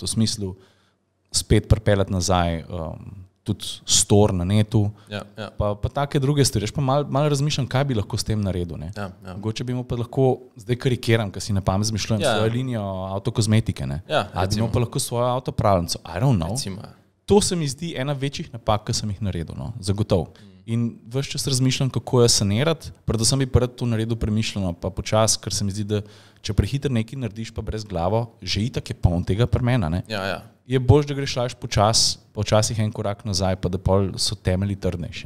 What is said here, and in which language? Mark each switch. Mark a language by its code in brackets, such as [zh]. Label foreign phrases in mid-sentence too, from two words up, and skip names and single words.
[sl] V smislu spet pripeljati nazaj tudi store na netu, pa take druge stvari. Pa malo razmišljam, kaj bi lahko s tem naredil. Mogoče bi mu pa lahko, zdaj karikiram, ker si na pamet zmišljam svojo linijo avtokozmetike. Ali bi mu pa lahko svojo avtopravljenco. [en] I don't know. [sl] Recimo. To se mi zdi ena večjih napak, ki sem jih naredil, zagotovo. In ves čas razmišljam, kako jo sanirati, predvsem bi pa rad to naredil premišljeno, pa počas, ker se mi zdi, da če prehiter nekaj narediš pa brez glavo, že itak je poln tega premena. Je bolj, da greš laž počasih en korak nazaj, pa da pol so temelji trdnejši.